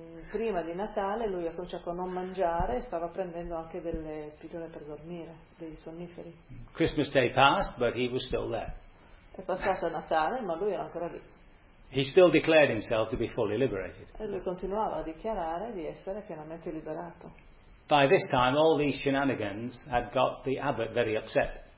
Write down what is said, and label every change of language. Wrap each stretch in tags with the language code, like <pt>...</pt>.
<it>Prima di Natale lui ha cominciato a non mangiare e stava prendendo anche delle pillole per dormire, dei sonniferi.</it> <en>Christmas Day passed, but he was still there.</en> <it>È passato Natale, ma lui era ancora lì.</it> <en>He still declared himself to be fully liberated.</en> <it>E lui continuava a dichiarare di essere pienamente liberato.</it> <en>By this time, all these shenanigans had got the abbot very upset.</en>